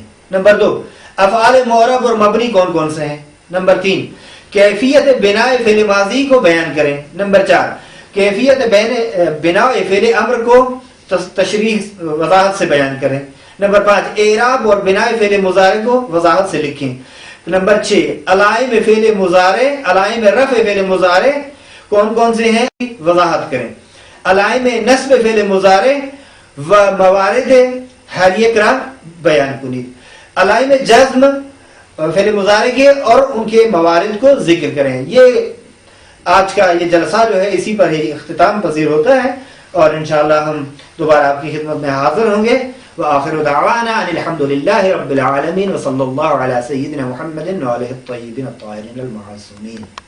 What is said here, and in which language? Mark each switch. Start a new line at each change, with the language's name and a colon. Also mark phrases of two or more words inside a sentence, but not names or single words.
Urdu: نمبر 2 افعال معرب اور مبنی کون کون سے ہیں. نمبر 3 کیفیت بناء فعل ماضی کو بیان کریں. نمبر 4 کیفیت بناء فعل امر کو تشریح وضاحت سے بیان کریں. نمبر 5 اعراب اور بناء فعل مضارع کو وضاحت سے لکھیں. نمبر 6 علائم فعل مضارع، علائم رفع فعل مضارع کون کون سے ہیں وضاحت کریں.
Persian: علائم نصب فعل مضارع و موارد حالیہ کرا بیان کنید.
Urdu: علائم جزم فعل مضارع کے اور ان کے موارد کو ذکر کریں. یہ آج کا یہ جلسہ جو ہے اسی پر ہی اختتام پذیر ہوتا ہے اور انشاءاللہ ہم دوبارہ آپ کی خدمت میں حاضر ہوں گے.
Arabic: وآخر دعوانا ان الحمد للہ رب العالمین وصلی اللہ علی سیدنا محمد وآلہ الطیبین الطاہرین المعصومین.